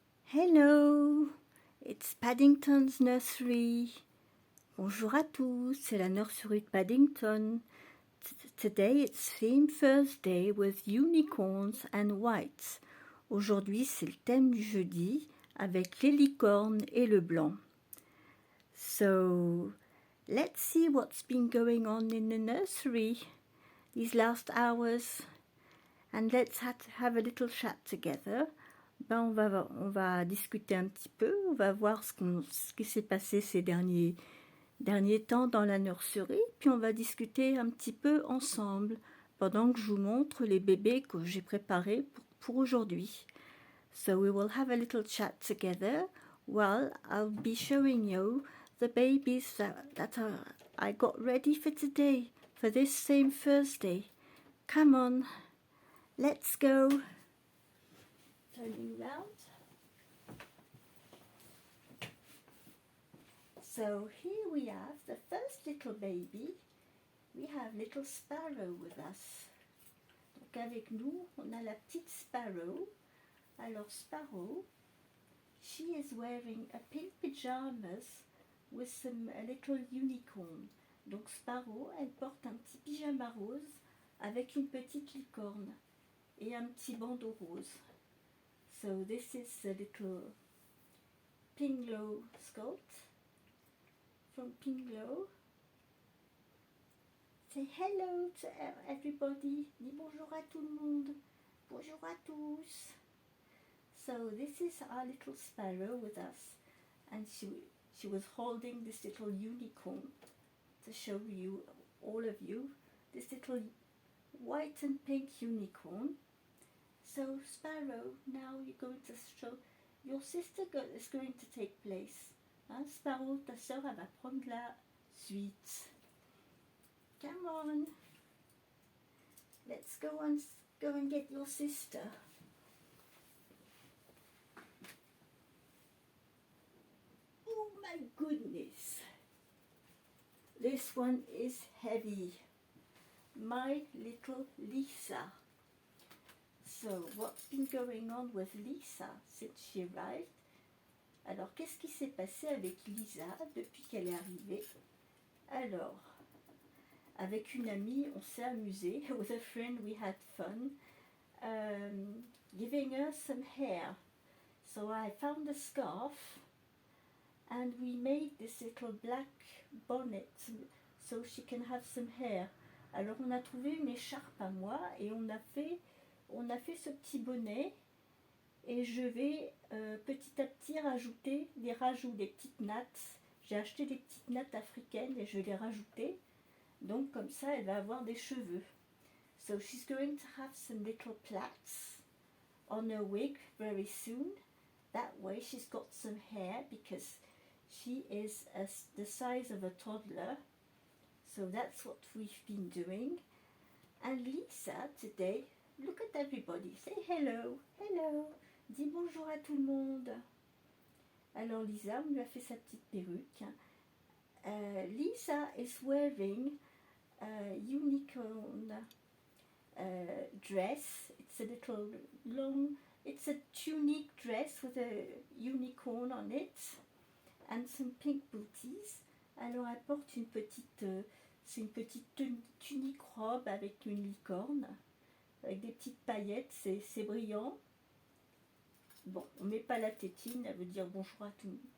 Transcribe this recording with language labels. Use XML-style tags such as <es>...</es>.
<en>Hello, it's Paddington's Nursery.</en> <fr>Bonjour à tous, c'est la nursery de Paddington.</fr> <en>Today it's Theme Thursday with unicorns and whites.</en> <fr>Aujourd'hui c'est le thème du jeudi avec les licornes et le blanc.</fr> <en>So, let's see what's been going on in the nursery these last hours and let's have a little chat together.</en> <fr>On va discuter un petit peu, on va voir ce qui s'est passé ces derniers temps dans la nurserie, puis on va discuter un petit peu ensemble pendant que je vous montre les bébés que j'ai préparés pour aujourd'hui.</fr> <en>So we will have a little chat together while I'll be showing you the babies that I got ready for today, for this same Thursday. Come on, let's go. Turning round. So here we have the first little baby. We have little Sparrow with us.</en> <fr>Donc avec nous, on a la petite Sparrow.</fr> <en>Alors Sparrow, she is wearing a pink pajamas with a little unicorn.</en> <fr>Donc Sparrow, elle porte un petit pyjama rose avec une petite licorne et un petit bandeau rose.</fr> <en>So this is the little Pinglo sculpt from Pinglo. Say hello to everybody.</en> <fr>Dis bonjour à tout le monde. Bonjour à tous.</fr> <en>So this is our little Sparrow with us, and she was holding this little unicorn to show you, all of you, this little white and pink unicorn. So Sparrow, now you're going to show, your sister is going to take place.</en> <fr>Hein, Sparrow, ta sœur, elle va prendre la suite.</fr> <en>Come on. Let's go and get your sister. Oh my goodness. This one is heavy. My little Lisa. So what's been going on with Lisa since she arrived?</en> <fr>Alors, qu'est-ce qui s'est passé avec Lisa depuis qu'elle est arrivée? Alors, avec une amie, on s'est amusé.</fr> <en>With a friend, we had fun. Giving her some hair. So I found a scarf and we made this little black bonnet so she can have some hair.</en> <fr>Alors, on a trouvé une écharpe à moi et on a fait ce petit bonnet. Et je vais petit à petit rajouter des rajouts, des petites nattes. J'ai acheté des petites nattes africaines et je vais les rajouter. Donc comme ça, elle va avoir des cheveux.</fr> <en>So she's going to have some little plaits on her wig very soon. That way she's got some hair because she is the size of a toddler. So that's what we've been doing. And Lisa today, look at everybody. Say hello. Hello.</en> <fr>Dis bonjour à tout le monde. Alors Lisa, on lui a fait sa petite perruque.</fr> <en>Lisa is wearing a unicorn dress. It's a little long, it's a tunic dress with a unicorn on it and some pink booties.</en> <fr>Alors elle porte c'est une petite tunique robe avec une licorne, avec des petites paillettes, c'est brillant. Bon, on ne met pas la tétine, elle veut dire bonjour à tout le monde.</fr>